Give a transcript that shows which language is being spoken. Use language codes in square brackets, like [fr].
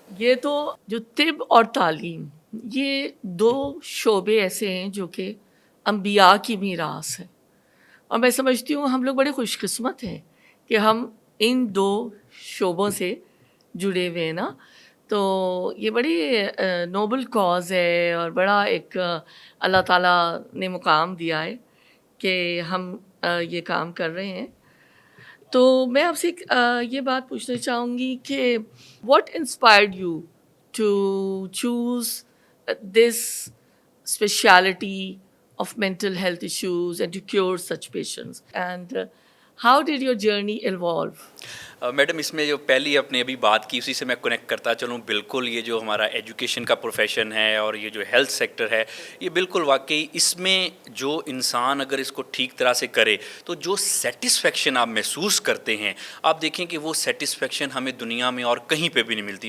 [hi] ये तो जो तिब और तालीम, ये दो शोबे ऐसे हैं जो कि अम्बिया की मीरास है, और मैं समझती हूँ हम लोग बड़े खुशकिस्मत हैं कि हम इन दो शोबों से जुड़े हुए हैं ना। तो ये बड़ी नोबल कॉज है और बड़ा एक अल्लाह ताला ने मुकाम दिया है कि हम ये काम कर रहे हैं। तो मैं आपसे ये बात पूछना चाहूँगी कि [en] What inspired you to choose this speciality of mental health issues and to cure such patients, and how did your journey evolve? [hi] Madam इसमें जो पहली आपने अभी बात की उसी से मैं कनेक्ट करता चलूँ। बिल्कुल ये जो हमारा एजुकेशन का प्रोफेशन है और ये जो हेल्थ सेक्टर है, ये बिल्कुल वाकई इसमें जो इंसान अगर इसको ठीक तरह से करे तो जो सेटिस्फेक्शन आप महसूस करते हैं, आप देखें कि वो सेटिस्फेक्शन हमें दुनिया में और कहीं पे भी नहीं मिलती।